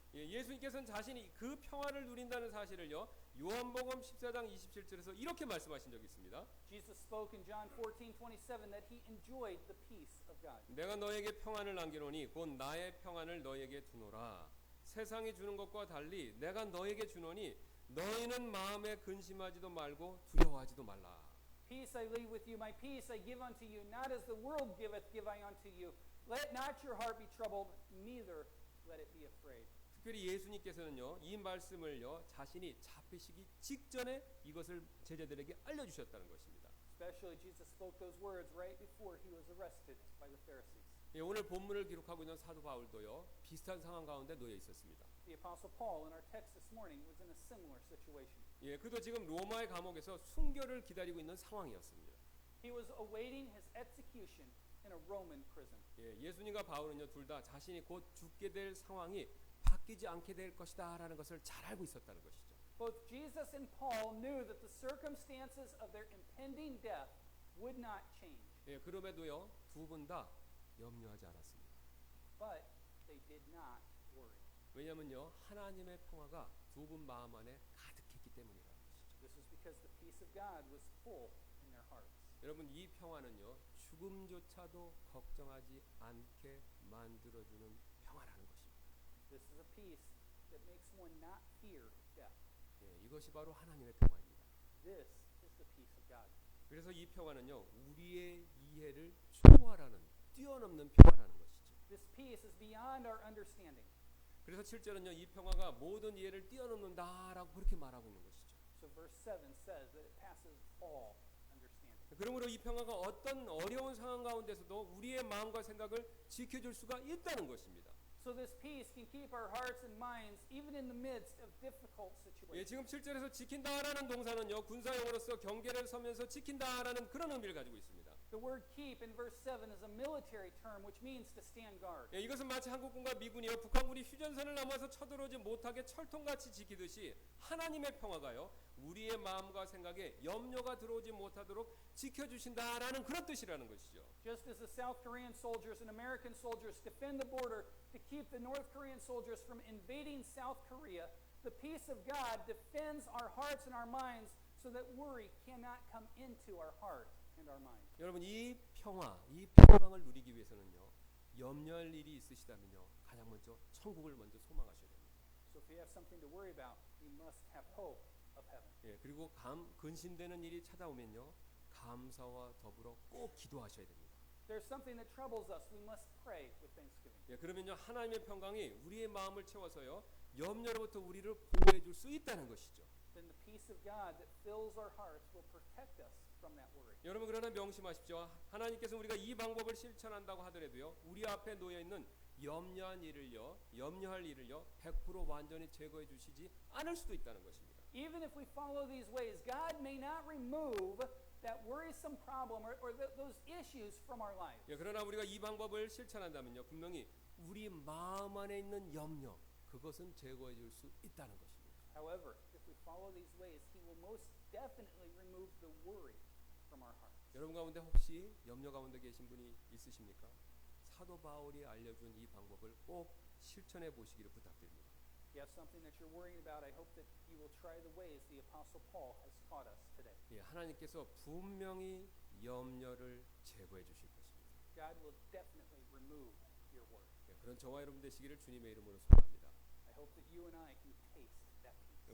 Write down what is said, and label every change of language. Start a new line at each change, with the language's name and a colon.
Korean: 예, 예수님께서는 자신이 그 평화를 누린다는 사실을요, 요한복음 14장 27절에서 이렇게 말씀하신 적이 있습니다.
English: Jesus spoke in John 14:27 that He enjoyed the peace of God.
Korean: 내가 너에게 평안을 남기노니 곧 나의 평안을 너에게 두노라. 세상이 주는 것과 달리 내가 너에게 주노니 너희는 마음에 근심하지도 말고 두려워하지도 말라.
English: Peace I leave with you, my peace I give unto you, not as the world giveth, give I unto you. Let not your heart be troubled, neither let it be afraid.
Korean: 특별히 예수님께서는요, 이 말씀을요, 자신이 잡히시기 직전에 이것을 제자들에게 알려주셨다는 것입니다.
English: Especially Jesus spoke those words right before He was arrested by the Pharisees.
Korean: 예, 오늘 본문을 기록하고 있는 사도 바울도요 비슷한 상황 가운데 놓여 있었습니다.
English: The Apostle Paul in our text this morning was in a similar situation.
Korean: 예, 그도 지금 로마의 감옥에서 순교를 기다리고 있는 상황이었습니다.
English: He was awaiting his execution in a Roman prison.
Korean: 예, 예수님과 바울은요 둘 다 자신이 곧 죽게 될 상황이 바뀌지 않게 될 것이다라는 것을 잘 알고 있었다는 것이죠.
English: Both Jesus and Paul knew that the circumstances of their impending death would not change,
Korean: 예, 그럼에도요 두 분 다 염려하지 않았습니다.
English: but they did not worry.
Korean: 왜냐면요 하나님의 평화가 두 분 마음 안에 가득했기 때문이라는 것이죠.
English: This is because the peace of God was full in their hearts.
Korean: 여러분 이 평화는요 죽음조차도 걱정하지 않게 만들어주는 평화라는 것입니다.
English: This is a peace that makes one not fear death.
Korean: 예, 이것이 바로 하나님의 평화입니다.
English: This is the peace of God.
Korean: 그래서 이 평화는요 우리의 이해를 초월하는 뛰어넘는 평화라는 것이죠.
English: This peace is beyond our understanding.
Korean: 그래서 7절은요 이 평화가 모든 이해를 뛰어넘는다라고 그렇게 말하고 있는 것이죠.
English: So verse 7 says that it passes all understanding.
Korean: 그러므로 이 평화가 어떤 어려운 상황 가운데서도 우리의 마음과 생각을 지켜줄 수가 있다는 것입니다.
English: So this peace can keep our hearts and minds even in the midst of difficult 예, situations.
Korean: 지금 7절에서 지킨다라는 동사는요 군사용어로서 경계를 서면서 지킨다라는 그런 의미를 가지고 있습니다.
English: The word keep in verse 7 is a military term which means to stand guard.
Korean: 예, 이것은 마치 한국군과 미군이요 북한군이 휴전선을 넘어서 쳐들어오지 못하게 철통같이 지키듯이 하나님의 평화가요 우리의 마음과 생각에 염려가 들어오지 못하도록 지켜주신다라는 그런 뜻이라는 것이죠.
English: Just as the South Korean soldiers and American soldiers defend the border to keep the North Korean soldiers from invading South Korea, the peace of God defends our hearts and our minds so that worry cannot come into our heart and our mind.
Korean: 여러분 이 평화, 이 평강을 누리기 위해서는요 염려할 일이 있으시다면요 가장 먼저 천국을 먼저 소망하셔야 됩니다.
English: So if you have something to worry about, you must have hope of heaven.
Korean: 예, 그리고 근심되는 일이 찾아오면요 감사와 더불어 꼭 기도하셔야 됩니다.
English: There's something that troubles us, we must pray with thanksgiving.
Korean: 예, 그러면요 하나님의 평강이 우리의 마음을 채워서요 염려로부터 우리를 보호해 줄 수 있다는 것이죠.
English: Then the peace of God that fills our hearts will protect us from that worry.
Korean: 여러분 그러나 명심하십시오. 하나님께서 우리가 이 방법을 실천한다고 하더라도요 우리 앞에 놓여 있는 염려할 일을요 100% 완전히 제거해 주시지 않을 수도 있다는 것입니다.
English: Even if we follow these ways, God may not remove that worrisome problem or those issues from our lives.
Korean: 예, 그러나 우리가 이 방법을 실천한다면요 분명히 우리 마음 안에 있는 염려 그것은 제거해 줄 수 있다는 것입니다.
English: However, if we follow these ways, He will most definitely remove the worry from our hearts.
Korean: 여러분 가운데 혹시 염려 가운데 계신 분이 있으십니까? 사도 바울이 알려준 이 방법을 꼭 실천해 보시기를 부탁드립니다.
English: If you have something that you're worrying about, I hope that you will try the ways the Apostle Paul has taught us today.
Korean: 예, 하나님께서 분명히 염려를 제거해 주실 것입니다.
English: God will definitely remove your worry.
Korean: 예, 그런 저와 여러분 되시기를 주님의 이름으로 소원합니다.
English: I hope that you and I can taste that peace.